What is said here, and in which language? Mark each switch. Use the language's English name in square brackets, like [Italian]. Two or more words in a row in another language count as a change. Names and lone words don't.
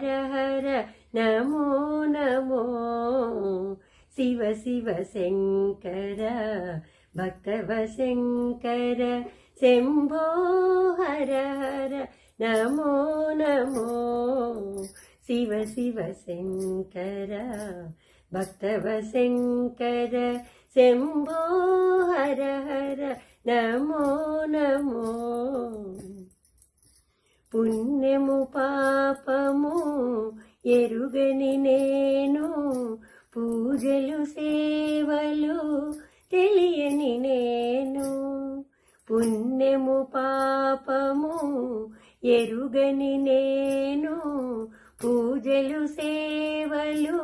[Kannada] ಹರ ನಮೋ ನಮೋ ಶಿವ ಶಿವ ಶಂಕರ ಭಕ್ತವ ಶಂಕರ ಶಂಭೋ ಹರ ಹರ ನಮೋ ನಮೋ ಶಿವ ಶಿವ ಶಂಕರ ಭಕ್ತವ ಶಂಕರ ಶಂಭೋ ಹರ ಹರ [Telugu] నమో నమో పుణ్యము పాపము ఎరుగని నేను పూజలు సేవలు తెలియని నేను పుణ్యము పాపము ఎరుగని నేను పూజలు సేవలు